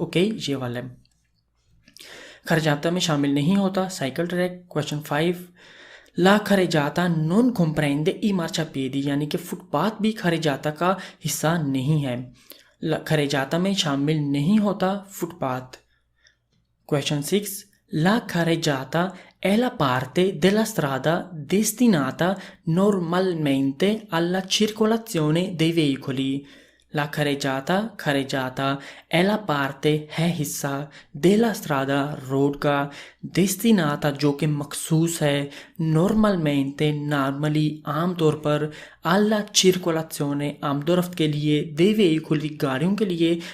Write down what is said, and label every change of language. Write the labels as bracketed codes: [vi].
[hi] Okay ये वाला खरेजाता में शामिल नहीं होता साइकिल ट्रैक। क्वेश्चन 5, [it] ला खरेजाता नॉन comprende ई मार्चापिएडी, [hi] यानी कि फुटपाथ भी खरेजाता का हिस्सा नहीं है, खरेजाता में शामिल नहीं होता footpath. [it] क्वेश्चन 6, la carreggiata è la parte della strada destinata normalmente alla circolazione dei veicoli। la carreggiata è la parte [hi] है हिस्सा [it] della strada [hi] रोड का, [it] destinata [hi] जो कि मखसूस है, [it] normalmente [hi] नॉर्मली आम तौर पर, [it] alla circolazione [hi] आमदोरफ्त के लिए, [it] dei veicoli [hi] गाड़ियों के लिए।